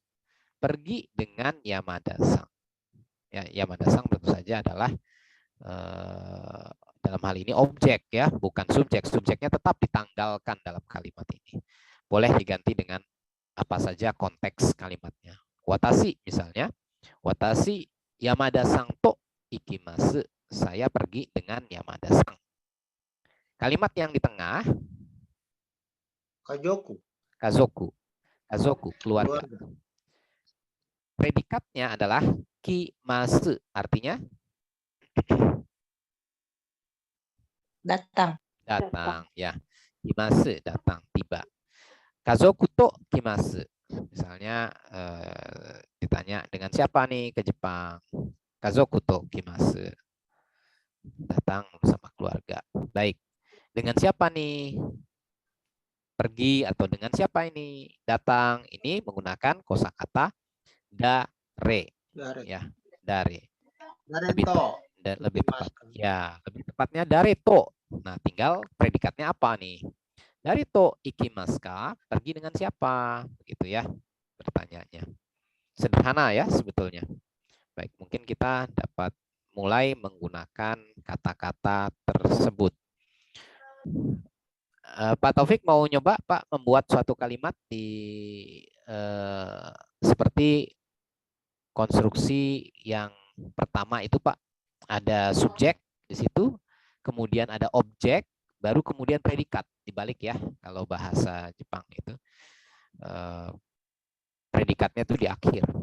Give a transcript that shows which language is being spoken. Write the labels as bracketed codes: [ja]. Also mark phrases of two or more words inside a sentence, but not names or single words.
[id] Pergi dengan Yamada-sang. Ya, Yamada-sang tentu saja adalah dalam hal ini objek ya, bukan subjek. Subjeknya tetap ditanggalkan dalam kalimat ini. Boleh diganti dengan apa saja konteks kalimatnya. [ja] Watashi misalnya, watashi Yamada-sang to ikimasu. [id] Saya pergi dengan Yamada-sang. Kalimat yang di tengah, kazoku, keluarga. Predikatnya adalah kimasu, artinya Datang. ya. Kimasu, datang, tiba. [ja] 家族と来ます. [id] Misalnya ditanya dengan siapa nih ke Jepang. [ja] 家族と来ます. [id] Datang bersama keluarga. Baik. Dengan siapa nih pergi atau dengan siapa ini datang? Ini menggunakan kosakata dare. Ya, dare. Lebih tepat. [ja] Ya, lebih tepatnya 誰と. [id] Nah, tinggal predikatnya apa nih? [ja] 誰と行きますか? [id] Pergi dengan siapa? Begitu ya pertanyaannya. Sederhana ya sebetulnya. Baik, mungkin kita dapat mulai menggunakan kata-kata tersebut. Pak Taufik mau nyoba Pak membuat suatu kalimat di seperti konstruksi yang pertama itu Pak, ada subjek di situ, kemudian ada objek, baru kemudian predikat, dibalik ya kalau bahasa Jepang itu predikatnya itu di akhir.